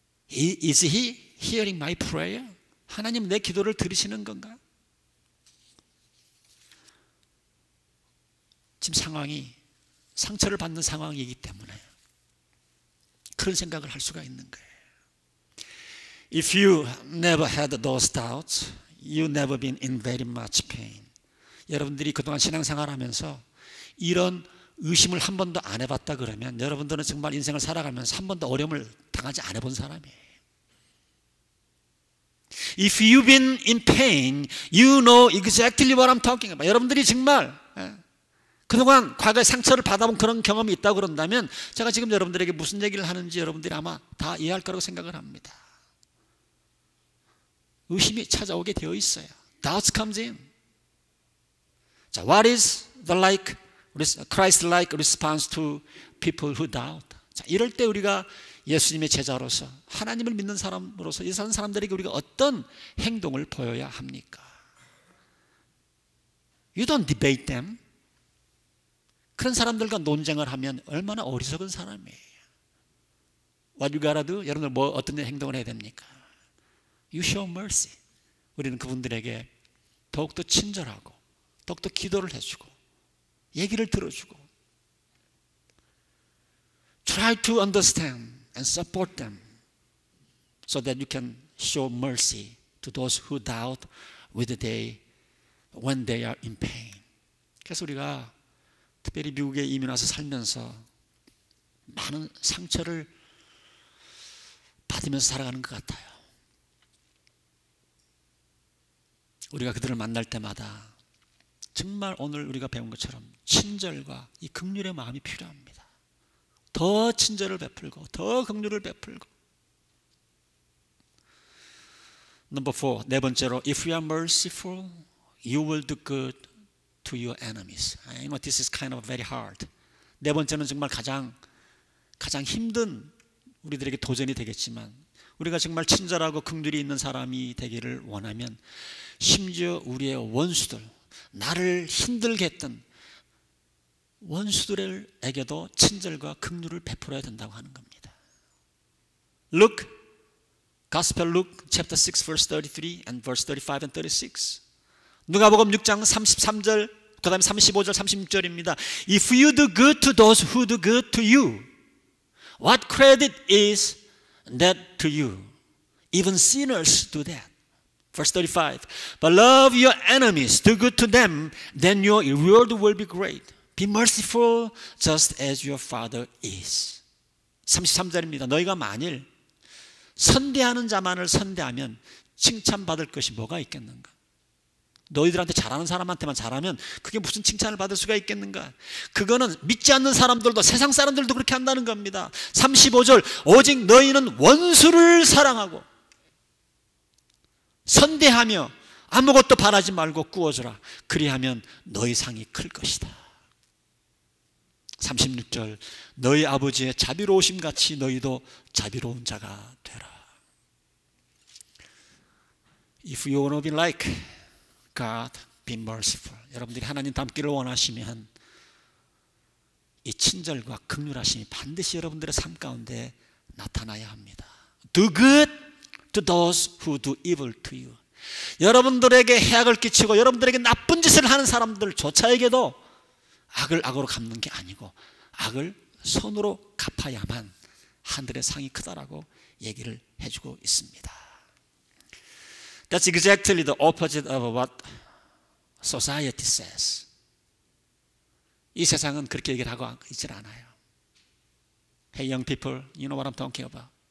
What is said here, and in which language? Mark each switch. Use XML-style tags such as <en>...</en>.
<en>Is He hearing my prayer?</en> <ko>하나님 내 기도를 들으시는 건가? 지금 상황이 상처를 받는 상황이기 때문에 그런 생각을 할 수가 있는 거예요.</ko> <en>If you never had those doubts, you never been in very much pain.</en> <ko>여러분들이 그동안 신앙생활하면서 이런 의심을 한 번도 안 해봤다 그러면 여러분들은 정말 인생을 살아가면서 한 번도 어려움을 당하지 안 해본 사람이에요.</ko> <en>If you've been in pain, you know exactly what I'm talking about.</en> <ko>여러분들이 정말 그동안 과거에 상처를 받아본 그런 경험이 있다고 그런다면 제가 지금 여러분들에게 무슨 얘기를 하는지 여러분들이 아마 다 이해할 거라고 생각을 합니다. 의심이 찾아오게 되어 있어요.</ko> <en>Doubts comes in. 자, what is the Christ-like response to people who doubt?</en> <ko>자, 이럴 때 우리가 예수님의 제자로서 하나님을 믿는 사람으로서 이 사람들에게 우리가 어떤 행동을 보여야 합니까?</ko> <en>You don't debate them.</en> <ko>그런 사람들과 논쟁을 하면 얼마나 어리석은 사람이에요.</ko> <en>What you gotta do?</en> <ko>여러분들 어떤 행동을 해야 됩니까?</ko> <en>You show mercy.</en> <ko>우리는 그분들에게 더욱더 친절하고 더욱더 기도를 해주고 얘기를 들어주고</ko> <en>Try to understand and support them so that you can show mercy to those who doubt when they are in pain.</en> <ko>그래서 우리가 특별히 미국에 이민 와서 살면서 많은 상처를 받으면서 살아가는 것 같아요. 우리가 그들을 만날 때마다 정말 오늘 우리가 배운 것처럼 친절과 이 긍휼의 마음이 필요합니다. 더 친절을 베풀고 더 긍휼을 베풀고.</ko> <en>Number 4,</en> <ko>네 번째로</ko> <en>If you are merciful, you will do good to your enemies. I know this is kind of very hard.</en> <ko>네 번째는 정말 가장 힘든 우리들에게 도전이 되겠지만 우리가 정말 친절하고 긍휼이 있는 사람이 되기를 원하면 심지어 우리의 원수들, 나를 힘들게 했던 원수들에게도 친절과 긍휼을 베풀어야 된다고 하는 겁니다.</ko> <en>Luke, Gospel Luke chapter 6 verse 33 and verse 35 and 36.</en> <ko>누가복음 6장 33절 그 다음에 35절 36절입니다.</ko> <en>If you do good to those who do good to you, what credit is that to you? Even sinners do that. Verse 35. But love your enemies, do good to them, then your reward will be great. Be merciful just as your Father is.</en> <ko>33절입니다. 너희가 만일 선대하는 자만을 선대하면 칭찬받을 것이 뭐가 있겠는가? 너희들한테 잘하는 사람한테만 잘하면 그게 무슨 칭찬을 받을 수가 있겠는가? 그거는 믿지 않는 사람들도 세상 사람들도 그렇게 한다는 겁니다. 35절 오직 너희는 원수를 사랑하고 선대하며 아무것도 바라지 말고 꾸어주라. 그리하면 너희 상이 클 것이다. 36절 너희 아버지의 자비로우심 같이 너희도 자비로운 자가 되라.</ko> <en>If you want to be like God, be merciful.</en> <ko>여러분들이 하나님 닮기를 원하시면 이 친절과 긍휼하심이 반드시 여러분들의 삶 가운데 나타나야 합니다.</ko> <en>Do good to those who do evil to you.</en> <ko>여러분들에게 해악을 끼치고 여러분들에게 나쁜 짓을 하는 사람들조차에게도 악을 악으로 갚는 게 아니고 악을 선으로 갚아야만 하늘의 상이 크다라고 얘기를 해주고 있습니다.</ko> <en>That's exactly the opposite of what society says.</en> <ko>이 세상은 그렇게 얘기를 하고 있질 않아요.</ko> <en>Hey young people, you know what I'm talking about.</en>